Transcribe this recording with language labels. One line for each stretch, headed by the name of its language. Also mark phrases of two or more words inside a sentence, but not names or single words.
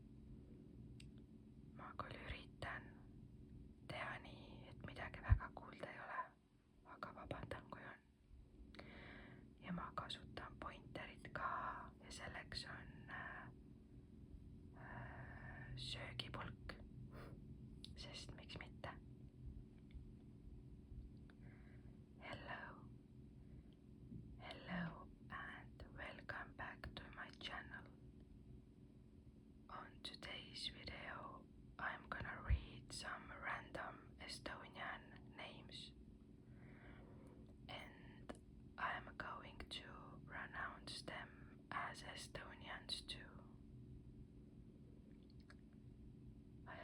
Estonian: Ma küll üritan teha nii, et midagi väga kuulda ei ole, aga vabandan, kui on. Ja ma kasutan pointerit ka ja selleks on söögipulk, sest miks mitte.
English: Hello and welcome back to my channel. On today's video I'm gonna read some random Estonian names and I'm going to pronounce them as Estonians too.